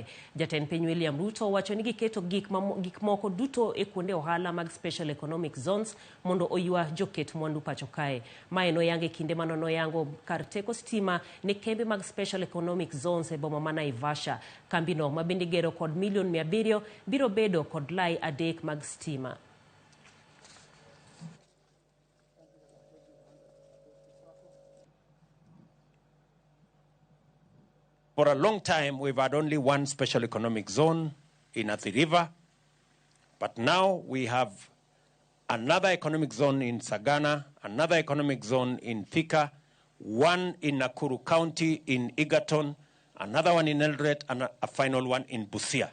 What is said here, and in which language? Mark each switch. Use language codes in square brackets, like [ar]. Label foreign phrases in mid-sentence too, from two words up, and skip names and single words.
[luo] Jatend piny William Ruto wacho ni giketo gik moko duto e kuonde ohala mag [en] special economic zones [luo] mondo oywa joket mwandu pacho kae. Mae noyange kinde manoyango kar teko stima ne kembe mag [en] special economic zones [luo] e boma ma Naivasha. Kambino mabende gero kod $700,000 biro bedo kod lai adek mag stima. [en] For a long time, we've had only one special economic zone in Athi River, but now we have another economic zone in Sagana, another economic zone in Thika, one in Nakuru County in Egerton, another one in Eldoret, and a final one in Busia.